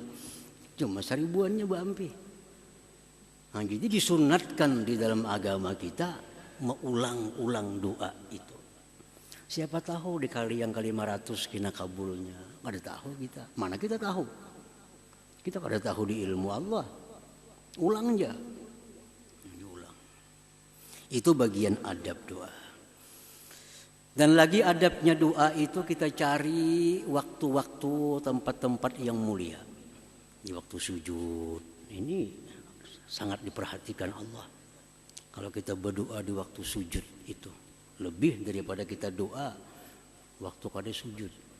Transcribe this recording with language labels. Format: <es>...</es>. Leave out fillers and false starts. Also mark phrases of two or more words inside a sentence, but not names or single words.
<id>Cuma 1000-annya bampi. Nah, jadi disunatkan di dalam agama kita mengulang-ulang doa itu. Siapa tahu di kali yang ke-500 kena kabulnya.</id> <bjn>Kada tahu kita. Mana kita tahu? Kita kada tahu di ilmu Allah.</bjn> <id>Ulang aja. Ulang. Itu bagian adab doa. Dan lagi adabnya doa itu kita cari waktu-waktu tempat-tempat yang mulia. Di waktu sujud. Ini sangat diperhatikan Allah. Kalau kita berdoa di waktu sujud itu lebih daripada kita doa waktu kada sujud.</id>